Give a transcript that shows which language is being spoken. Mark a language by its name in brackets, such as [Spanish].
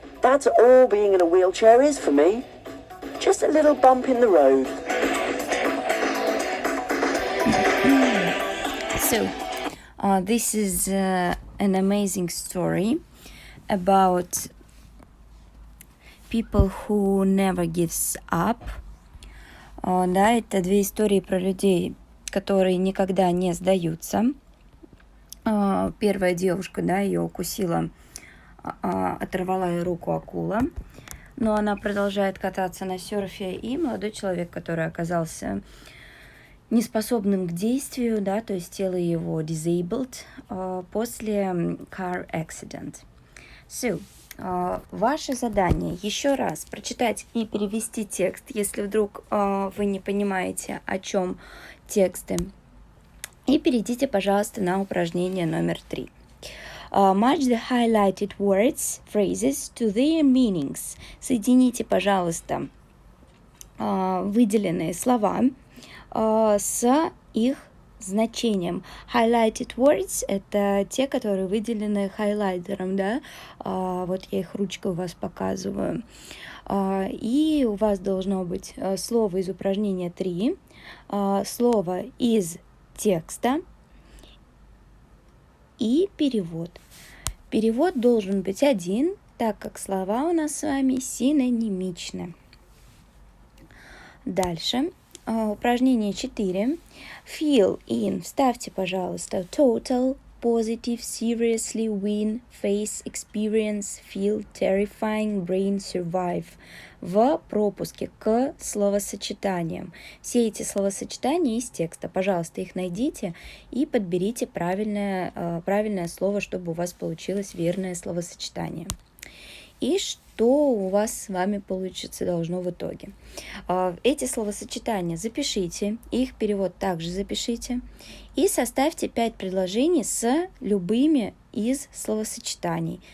[English] That's all being in a wheelchair is for me. Just a little bump in the road. So, this is an amazing story about people who never gives up. [Russian] Да, это две истории про людей, которые никогда не сдаются. Первая девушка, да, ее укусила, оторвала ей руку акула, но она продолжает кататься на серфе, и молодой человек, который оказался неспособным к действию, да, то есть тело его disabled после car accident. So, ваше задание еще раз прочитать и перевести текст, если вдруг вы не понимаете, о чем тексты. И перейдите, пожалуйста, на упражнение номер 3. [English] Match the highlighted words, phrases to their meanings. [Russian] Соедините, пожалуйста, выделенные слова с их значением. Highlighted words — это те, которые выделены хайлайтером, да, вот я их ручкой у вас показываю. И у вас должно быть слово из упражнения 3, слово из текста и перевод. Перевод должен быть один, так как слова у нас с вами синонимичны. Дальше. Упражнение 4. Fill in. Вставьте, пожалуйста, total, positive, seriously, win, face, experience, feel, terrifying, brain, survive в пропуске к словосочетаниям. Все эти словосочетания из текста, пожалуйста, их найдите и подберите правильное слово, чтобы у вас получилось верное словосочетание. И что у вас с вами получится должно в итоге. Эти словосочетания запишите, их перевод также запишите и составьте 5 предложений с любыми из словосочетаний.